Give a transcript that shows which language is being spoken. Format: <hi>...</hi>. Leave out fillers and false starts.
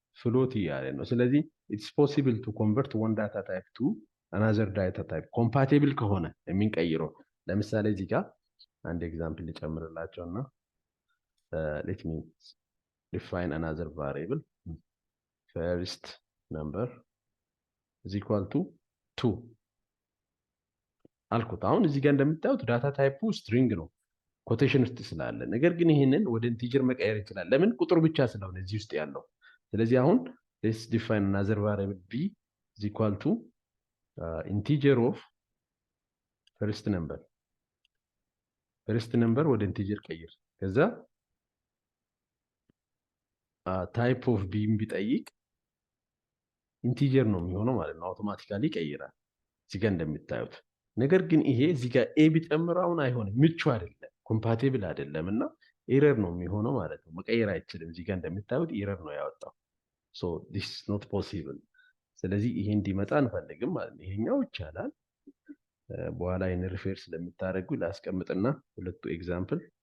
<am>ፍሎት እያለ ነው። ስለዚህ ኢትስ ፖሲብል ቱ ኮንቨርት ዋን ዳታ ታይፕ ቱ አናዘር ዳታ ታይፕ ኮምፓቲብል ከሆነ የምንቀይረው። ለምሳሌ እዚህ ጋር አንድ ኤግዛምፕል ልጨምርላቸው እና ሌት ሚ</am> <en>define another variable first number is equal to</en> <am>2 አልኩት። አሁን እዚህ ጋር እንደምታዩት ዳታ ታይፑ ስትሪንግ ነው ኮቴሽን ውስጥ ስላለ፣ ነገር ግን ይሄንን ወደ ኢንቲጀር መቀየር ይችላል። ለምን? ቁጥር ብቻ ስለሆነ እዚህ ውስጥ ያለው። ስለዚህ አሁን</am> <en>let's define another variable b is equal to integer of first number</en> <am>ወደ ኢንቲጀር ቀይር። ከዛ ታይፕ ኦፍ ቢም ቢጠይቅ ኢንቲጀር ነው የሚሆነው ማለት ነው። አውቶማቲካሊ ይቀይራል እዚህ ጋር እንደሚታዩት። ነገር ግን ይሄ እዚህ ጋር ኤ ቢጨምር አሁን አይሆንም፣ ምቹ አይደለም፣ ኮምፓቲብል አይደለም እና ኤረር ነው የሚሆነው ማለት ነው። መቀየር አይችልም። እዚህ ጋር እንደሚታዩት ኤረር ነው ያወጣው። ሶ ዲስ ኢዝ ኖት ፖሲብል። ስለዚህ ይሄ እንዲመጣ አንፈልግም ማለት ነው። ይሄኛው ይቻላል። በኋላ ይህን ሪፌር ስለምታደርጉ ላስቀምጥና ሁለቱ ኤግዛምፕል</am>